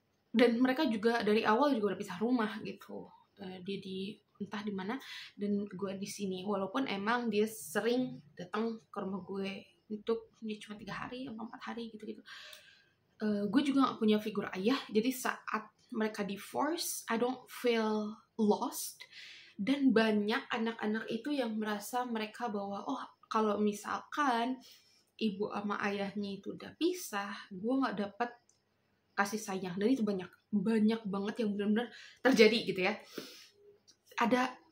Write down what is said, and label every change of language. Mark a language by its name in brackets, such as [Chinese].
[Indonesian] Dan mereka juga dari awal juga udah pisah rumah gitu. Dia di entah di mana dan gue di sini. Walaupun emang dia sering datang ke rumah gue untuk dia cuma 3 hari atau 4 hari gitu-gitu. Gue juga gak punya figur ayah. Jadi saat mereka [English] divorce, I don't feel lost. [Indonesian] Dan banyak anak-anak itu yang merasa mereka bahwa kalau misalkan ibu sama ayahnya itu udah pisah, gue nggak dapat kasih sayang. Dan itu banyak banget yang benar-benar terjadi gitu ya. Ada